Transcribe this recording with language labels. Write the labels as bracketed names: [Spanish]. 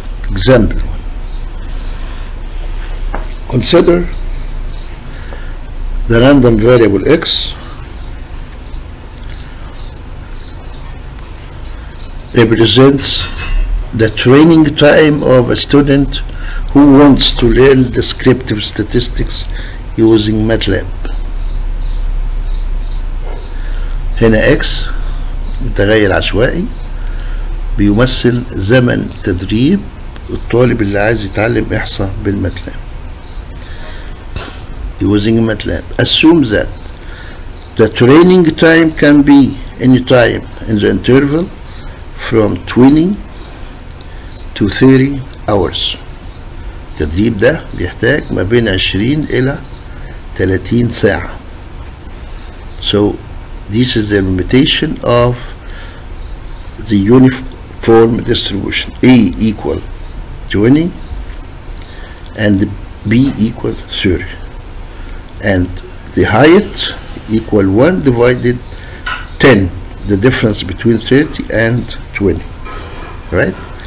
[English] Example: consider the random variable x represents the training time of a student who wants to learn descriptive statistics using MATLAB. [Arabic] هنا x متغير عشوائي بيمثل زمن تدريب الطالب اللي عايز يتعلم إحصاء بالماتلاب. [English] Using MATLAB. Assume that the training time can be any time in the interval from 20 to 30 hours. [Arabic] التدريب ده بيحتاج ما بين 20 إلى 30 ساعة. [English] So this is the limitation of the uniform distribution. A equal 20 and B equal 30. And the height equal 1 divided 10, the difference between 30 and 20, right?